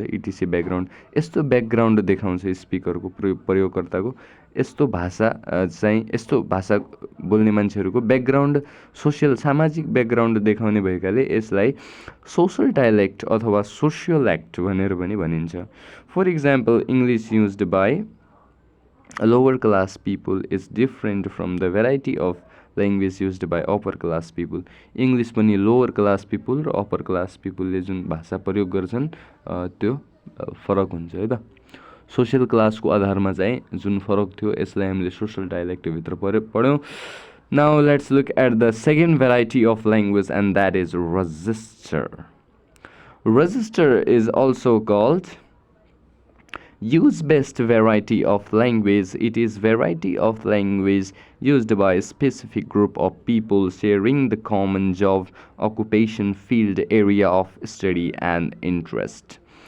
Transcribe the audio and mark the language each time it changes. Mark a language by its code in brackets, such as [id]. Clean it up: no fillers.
[ne] इटिसी background, यस्तो background देखाउँछ स्पिकरको प्रयोगकर्ताको। यस्तो भाषा चाहिँ यस्तो भाषा बोल्ने मान्छेहरूको ब्याकग्राउन्ड सोसियल, सामाजिक ब्याकग्राउन्ड देखाउने भएकाले यसलाई सोसल डायलेक्ट अथवा सोसियोल्याक्ट भनेर पनि भनिन्छ। [en] For example, English used by lower class people is different from the variety of language used by upper class people. [ne] English पनि लोवर क्लास पिपुल र अप्पर क्लास पिपुलले जुन भाषा प्रयोग गर्छन् त्यो फरक हुन्छ है त। सोसियल क्लासको आधारमा चाहिँ जुन फरक थियो यसलाई हामीले social डायलेक्टभित्र पढ्यौँ। [en] Now let's look at the second variety of language and that is register. Register is also called use-based variety of language. It is variety of language used by a specific group of people sharing the common job, occupation, field, area of study and interest.